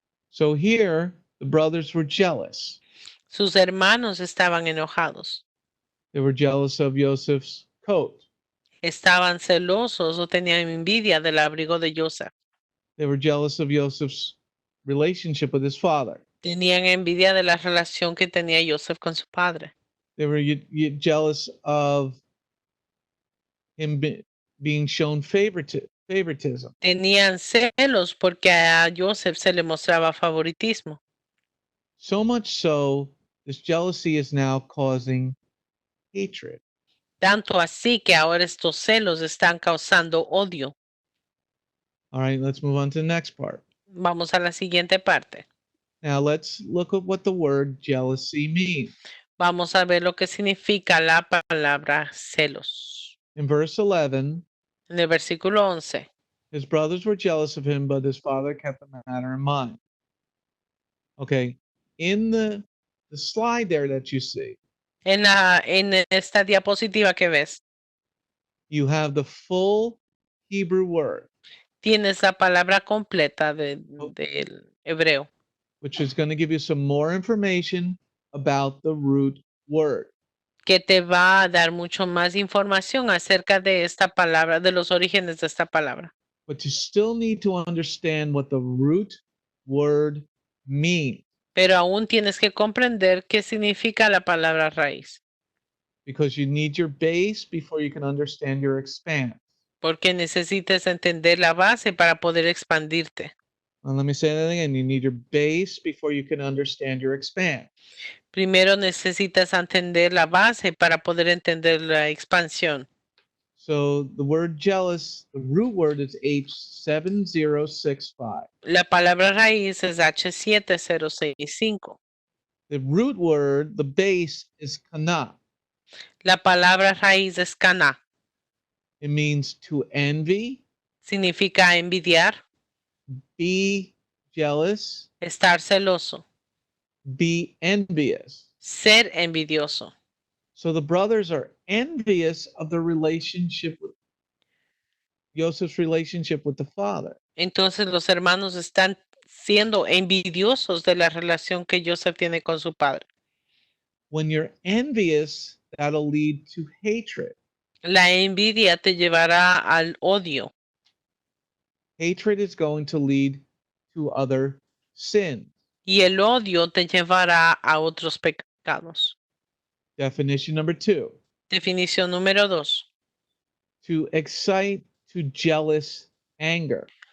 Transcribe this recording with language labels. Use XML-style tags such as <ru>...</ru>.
<en>So here, the brothers were jealous.</en> <es>Sus hermanos estaban enojados,</es> <en>They were jealous of Yosef's coat.</en> <es>estaban celosos o tenían envidia del abrigo de Yosef.</es> <en>They were jealous of Joseph's relationship with his father.</en> <es>Tenían envidia de la relación que tenía Yosef con su padre.</es> <en>They were jealous of him being shown favoritism.</en> <es>Tenían celos porque a Yosef se le mostraba favoritismo.</es> <en>So much so, this jealousy is now causing hatred.</en> <es>Tanto así que ahora estos celos están causando odio.</es> <en>All right, let's move on to the next part.</en> <es>Vamos a la siguiente parte.</es> <en>Now let's look at what the word jealousy means.</en> <es>Vamos a ver lo que significa la palabra celos.</es> <en>In verse 11,</en> <es>En el versículo 11,</es> <en>his brothers were jealous of him, but his father kept the matter in mind. Okay, in the slide there that you see,</en> <es>en esta diapositiva que ves,</es> <en>you have the full Hebrew word,</en> <es>tienes la palabra completa del hebreo,</es> <en>which is going to give you some more information about the root word.</en> <es>que te va a dar mucho más información acerca de esta palabra, de los orígenes de esta palabra.</es> <en>But you still need to understand what the root word means,</en> <es>Pero aún tienes que comprender qué significa la palabra raíz,</es> <en>because you need your base before you can understand your expanse.</en> <es>porque necesitas entender la base para poder expandirte.</es> <en>And let me say that again. You need your base before you can understand your expanse.</en> <es>Primero necesitas entender la base para poder entender la expansión.</es> <en>So the word jealous, the root word is H7065.</en> <es>La palabra raíz es H7065.</es> <en>The root word, the base is kana.</en> <es>La palabra raíz es cana.</es> <en>It means to envy,</en> <es>Significa envidiar,</es> <en>be jealous,</en> <es>estar celoso,</es> <en>be envious.</en> <es>ser envidioso.</es> <en>So the brothers are envious of the relationship with Joseph's relationship with the father.</en> <es>Entonces los hermanos están siendo envidiosos de la relación que Yosef tiene con su padre.</es> <en>When you're envious, that'll lead to hatred.</en> <es>La envidia te llevará al odio.</es> <en>Hatred is going to lead to other sins.</en> <es>Y el odio te llevará a otros pecados.</es> <en>Definition number 2,</en> <es>Definición número 2.</es> <en>to excite to jealous anger.</en>